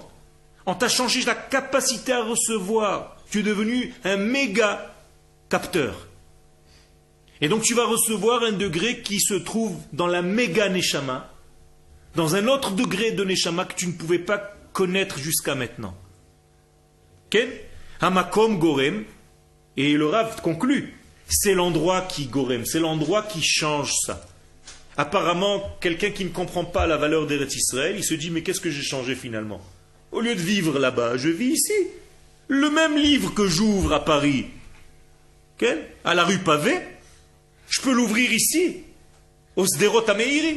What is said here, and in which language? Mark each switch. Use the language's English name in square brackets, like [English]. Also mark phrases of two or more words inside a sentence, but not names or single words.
[French] On t'a changé la capacité à recevoir. Tu es devenu un méga capteur. Et donc tu vas recevoir un degré qui se trouve dans la méga neshama, dans un autre degré de neshama que tu ne pouvais pas connaître jusqu'à maintenant. [Hebrew] כן המקום גורם, [French] et le Rav conclut, C'est l'endroit qui gorem, c'est l'endroit qui change ça. Apparemment, quelqu'un qui ne comprend pas la valeur d'Eretz Israël, il se dit, mais qu'est-ce que j'ai changé finalement? Au lieu de vivre là-bas, je vis ici. Le même livre que j'ouvre à Paris, à la rue Pavée, je peux l'ouvrir ici, au Sderot Ameiri.